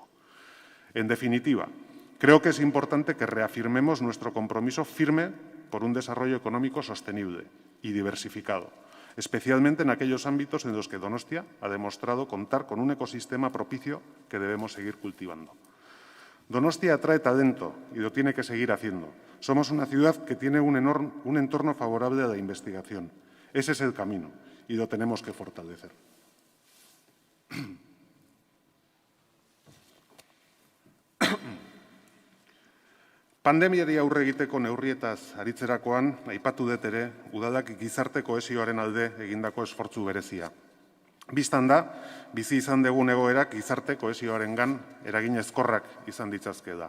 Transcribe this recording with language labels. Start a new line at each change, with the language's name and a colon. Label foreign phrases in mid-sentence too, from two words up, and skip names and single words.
Spanish: En definitiva, creo que es importante que reafirmemos nuestro compromiso firme por un desarrollo económico sostenible y diversificado, especialmente en aquellos ámbitos en los que Donostia ha demostrado contar con un ecosistema propicio que debemos seguir cultivando. Donostia atrae talento y lo tiene que seguir haciendo. Somos una ciudad que tiene un entorno favorable a la investigación. Ese es el camino y lo tenemos que fortalecer.
Basque: Pandemiari aurre egiteko neurrietaz aritzerakoan, aipatu dut ere, udalak gizarte kohesioaren alde egindako esfortzu berezia. Bistan da, bizi izan dugun egoerak gizarte kohesioarengan eragin ezkorrak izan ditzazkeela.